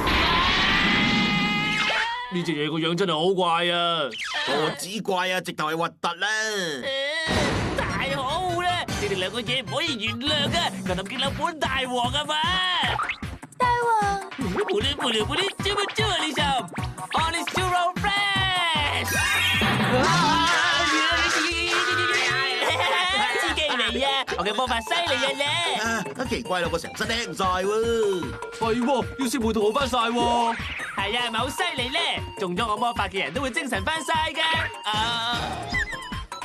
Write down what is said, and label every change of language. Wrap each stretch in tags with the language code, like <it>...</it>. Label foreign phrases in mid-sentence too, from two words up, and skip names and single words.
<yue>呢隻嘢個樣真係好怪啊！何止怪啊，直頭係核突啦！太好啦！你哋兩個嘢唔可以原諒嘅，我諗見到本大王啊嘛！大王，布哩布哩布哩，招不招啊你就 ？ Honest to roll fresh，知機嚟啊！我嘅魔法犀利啊咧！啊，奇怪啦，我成身輕晒喎。係喎，要先會同好翻晒喎。係啊，係咪好犀利咧？中咗我魔法嘅人都會精神翻晒噶。</yue>